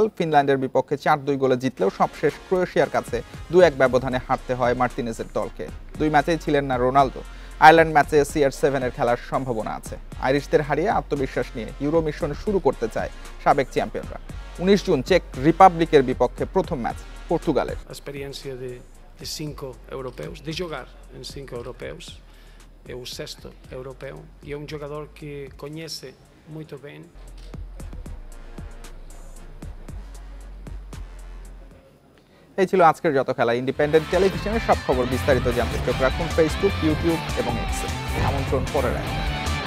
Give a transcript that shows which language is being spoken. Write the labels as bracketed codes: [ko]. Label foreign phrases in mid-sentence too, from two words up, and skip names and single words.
[bn] ফিনল্যান্ডের বিপক্ষে 4-2 গোলে জিতলেও সবশেষ ক্রোয়েশিয়ার কাছে 2-1 ব্যবধানে হারতে হয় মার্টিনেজের দলকে। 2 ম্যাচেই ছিলেন না রোনালদো। আয়ারল্যান্ড ম্যাচে CR7 খেলার সম্ভাবনা আছে। আইরিশদের হারিয়ে আত্মবিশ্বাস নিয়ে ইউরো মিশন শুরু করতে চায় সাবেক চ্যাম্পিয়নরা। 19 জুন চেক রিপাবলিকের বিপক্ষে প্রথম ম্যাচ পর্তুগালের। [pt] de 5 europeus, de jogar em 5 europeus, é o 6º europeu e é um jogador que conhece muito bem. [bn] এই ছিল আজকের যত খেলা। ইন্ডিপেন্ডেন্ট টেলিভিশনের সব খবর বিস্তারিত জানতে চোখ রাখুন ফেসবুক, ইউটিউব এবং এক্সে। আমন্ত্রণ পরে রাখুন।